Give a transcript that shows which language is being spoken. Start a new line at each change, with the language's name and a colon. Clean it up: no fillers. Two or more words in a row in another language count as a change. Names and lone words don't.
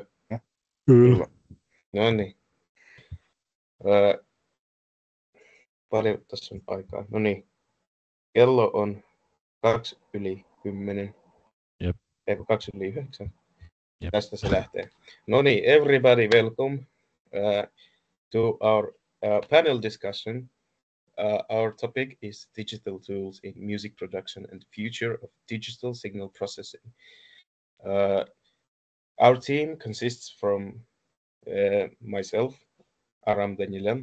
Finnish: Kyllä. No niin. Paljon tässä on aikaa. No niin. Kello on 2:10. Jep. Eikö 2:09? Jep. Tästä se lähtee. No niin,
English: everybody welcome to our panel discussion. Our topic is digital tools in music production and the future of digital signal processing. Our team consists from myself, Aram Danielem.